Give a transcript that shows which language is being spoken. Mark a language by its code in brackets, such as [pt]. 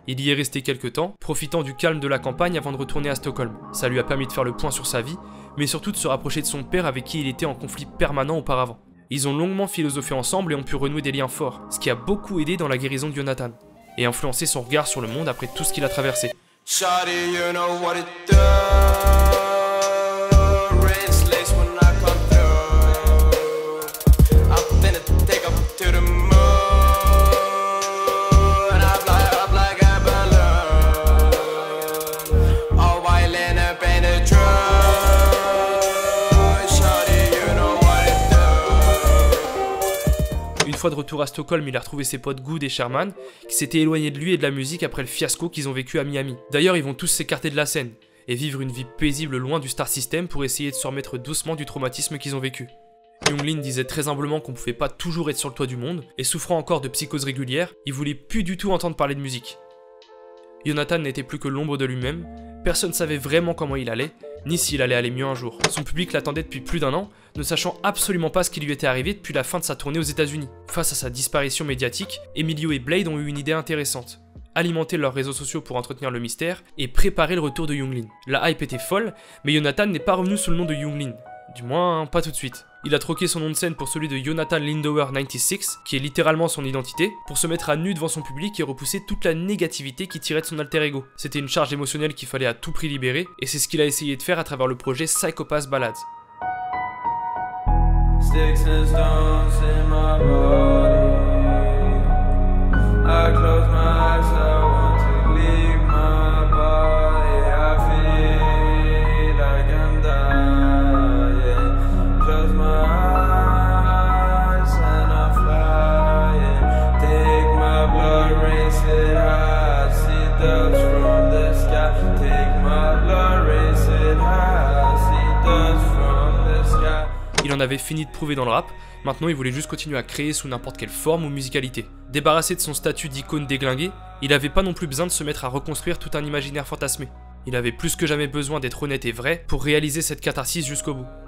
[fr] Il y est resté quelques temps, profitant du calme de la campagne avant de retourner à Stockholm. Ça lui a permis de faire le point sur sa vie, mais surtout de se rapprocher de son père avec qui il était en conflit permanent auparavant. Ils ont longuement philosophé ensemble et ont pu renouer des liens forts, ce qui a beaucoup aidé dans la guérison de Jonathan, et influencé son regard sur le monde après tout ce qu'il a traversé. [en] Shawty, you know what it do. Wristless when I come through. I'm finna take up to the moon. I'm like a balloon. All white in a painted truck. Shawty, you know what it do. [fr] Une fois de retour à Stockholm, il a retrouvé ses potes Good et Sherman, qui s'étaient éloignés de lui et de la musique après le fiasco qu'ils ont vécu à Miami. D'ailleurs, ils vont tous s'écarter de la scène, et vivre une vie paisible loin du Star System pour essayer de se remettre doucement du traumatisme qu'ils ont vécu. Yung Lean disait très humblement qu'on pouvait pas toujours être sur le toit du monde, et souffrant encore de psychose régulière, il voulait plus du tout entendre parler de musique. Jonathan n'était plus que l'ombre de lui-même, personne ne savait vraiment comment il allait, ni s'il allait aller mieux un jour. Son public l'attendait depuis plus d'un an, ne sachant absolument pas ce qui lui était arrivé depuis la fin de sa tournée aux États-Unis. Face à sa disparition médiatique, Emilio et Blade ont eu une idée intéressante. Alimenter leurs réseaux sociaux pour entretenir le mystère et préparer le retour de Yung Lean. La hype était folle, mais Jonathan n'est pas revenu sous le nom de Yung Lean. Du moins, pas tout de suite. Il a troqué son nom de scène pour celui de Jonathan Lindauer 96, qui est littéralement son identité, pour se mettre à nu devant son public et repousser toute la négativité qui tirait de son alter ego. C'était une charge émotionnelle qu'il fallait à tout prix libérer, et c'est ce qu'il a essayé de faire à travers le projet Psychopath Ballads. [en] Sticks and stones in my body. I close my eyes, I want to leave my body. I feel like I'm dying. Close my eyes and I'm flying. Take my blood, raise it high. See doves from the sky. Take my blood, raise it high. See doves from the sky. [fr] Il en avait fini de prouver dans le rap, maintenant il voulait juste continuer à créer sous n'importe quelle forme ou musicalité. Débarrassé de son statut d'icône déglinguée, il avait pas non plus besoin de se mettre à reconstruire tout un imaginaire fantasmé. Il avait plus que jamais besoin d'être honnête et vrai pour réaliser cette catharsis jusqu'au bout.